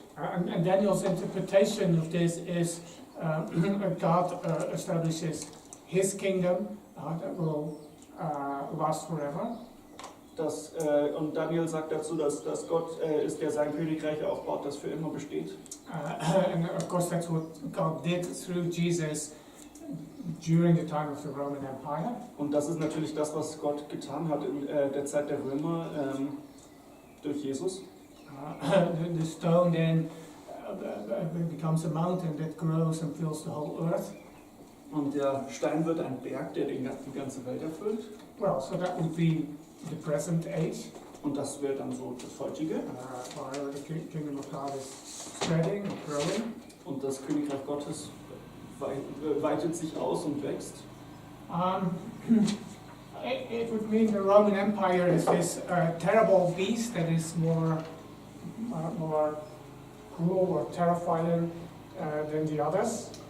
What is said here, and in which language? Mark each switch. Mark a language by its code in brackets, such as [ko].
[en] And Daniel's interpretation of this is God establishes his kingdom that will last forever. [de] Und Daniel sagt dazu, dass Gott ist, der sein Königreich aufbaut, das für immer besteht. [en] And of course that's what God did through Jesus during the time of the Roman Empire. [de] Und das ist natürlich das, was Gott getan hat in der Zeit der Römer durch Jesus. [en] The stone then becomes a mountain that grows and fills the whole earth. [de] Und der Stein wird ein Berg, der die ganze Welt erfüllt. [en] Well, so that would be the present age. [de] Und das wäre dann so das heutige. [en] Where the kingdom of God is spreading and growing. [de] Und das Königreich Gottes weitet sich aus und wächst. [en] It would mean the Roman Empire is this terrible beast that is more cruel or terrifying than the others.